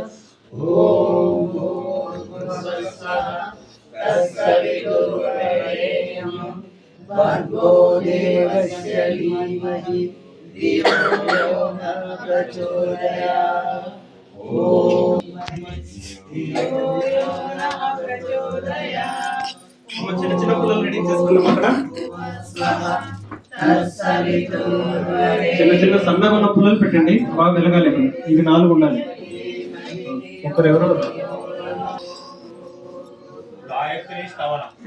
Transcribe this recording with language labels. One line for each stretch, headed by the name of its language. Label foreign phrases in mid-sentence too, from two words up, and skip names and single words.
Sanskrit: ఓం భూర్భువస్సః తత్సవితుర్వరేణ్యం భర్గో దేవస్య ధీమహి ధియో యో నః ప్రచోదయాత్. ఓం ధియో యో నః ప్రచోదయాత్.
Telugu: చిన్న చిన్న పుల్లలు రెడీ చేసుకున్నాం. అక్కడ చిన్న చిన్న సన్నగా ఉన్న పుల్లలు పెట్టండి, బాగా వెలగాలి. ఇవి 4 ఉండాలి. ఒకరెవరో గాయత్రి స్తవన